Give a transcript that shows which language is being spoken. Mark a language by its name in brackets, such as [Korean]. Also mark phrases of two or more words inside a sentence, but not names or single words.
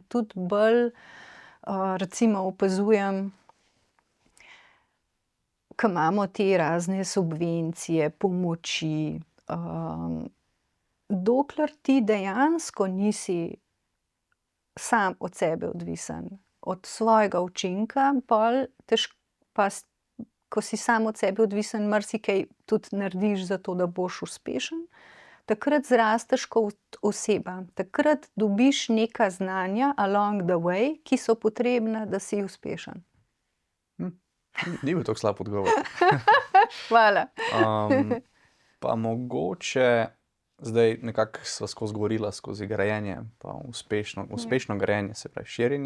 [Slovenian] Tudi bolj recimo opazujem, ko imamo te razne subvencije, pomoči, dokler ti dejansko nisi sam od sebe odvisen, od svojega učinka, pol ko si sam od sebe odvisen, marsikaj tudi narediš za to, da boš uspešen, takrat zrasteš kot oseba. Takrat dobiš neka znanja [English] along the way, [Slovenian] ki so potrebna, da si uspešen. Ni bil tako slab odgovor. Hvala. Pa mogoče, zdaj nekako sva skozi govorila skozi grajenje, pa uspešno grajenje, se pravi širjenje.